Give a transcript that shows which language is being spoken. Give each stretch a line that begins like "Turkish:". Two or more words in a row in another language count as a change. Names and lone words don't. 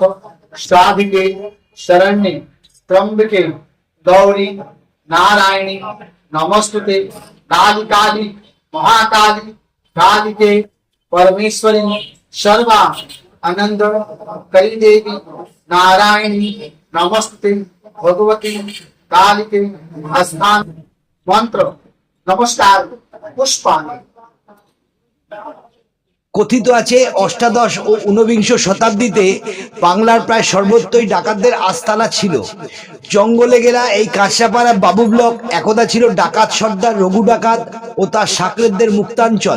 Sanskrit: साधिके शरण्ये त्र्यंबके गौरी नारायणी नमस्ते काली महाकाली कालिके परमेश्वरी सर्वा आनंद कई देवी नारायणी नमस्ते भगवती कालिके स्थान मंत्र नमस्कार पुष्पाणि।
Bangla: কথিত আছে অষ্টাদশ ও ঊনবিংশ শতাব্দীতে বাংলার প্রায় সর্বত্রই ডাকাতদের আস্তানা ছিল। জঙ্গলে ঘেরা এই কাঁচরাপাড়া বাবু ব্লক একদা ছিল ডাকাত সর্দার রঘু ডাকাত ও তার সাকরেদদের মুক্তাঞ্চল।